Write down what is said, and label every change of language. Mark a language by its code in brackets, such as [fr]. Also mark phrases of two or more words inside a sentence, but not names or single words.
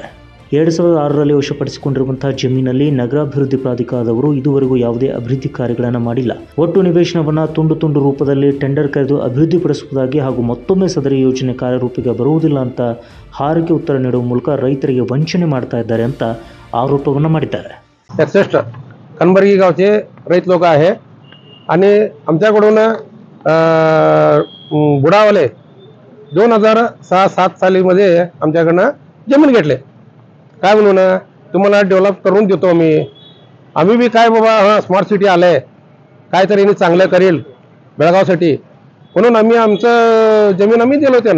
[kn] 2006ರಲ್ಲಿ ವಶಪಡಿಸಿಕೊಂಡಿರುವಂಥ ಜಮೀನಲ್ಲಿ ನಗರಾಭಿವೃದ್ಧಿ ಪ್ರಾಧಿಕಾರದವರು ಇದುವರೆಗೂ ಯಾವುದೇ ಅಭಿವೃದ್ಧಿ ಕಾರ್ಯಗಳನ್ನು ಮಾಡಿಲ್ಲ. ಒಟ್ಟು ನಿವೇಶನವನ್ನು ತುಂಡು ರೂಪದಲ್ಲಿ ಟೆಂಡರ್ ಕರೆದು ಅಭಿವೃದ್ಧಿಪಡಿಸುವುದಾಗಿ ಹಾಗೂ ಮತ್ತೊಮ್ಮೆ ಸದರಿ ಯೋಜನೆ ಕಾರ್ಯರೂಪಿಗೆ ಬರುವುದಿಲ್ಲ ಅಂತ ಹಾರಿಕೆ ಉತ್ತರ ನೀಡುವ ಮೂಲಕ ರೈತರಿಗೆ ವಂಚನೆ ಮಾಡ್ತಾ ಇದ್ದಾರೆ ಅಂತ आरोपವನ್ನು ಮಾಡಿದ್ದಾರೆ. [mr] 61 कनबर्गी गावचे रैत लोक आहे आणि आमच्याकडून बुडावले 2006-7 सालीमध्ये आमच्याकडनं जमीन घेतले. काय म्हणून तुम्हाला डेव्हलप करून देतो आम्ही बी काय बाबा हां स्मार्ट सिटी आलंय काहीतरी चांगलं करेल बेळगावसाठी म्हणून आम्ही आमचं जमीन आम्ही दिलो त्यांना.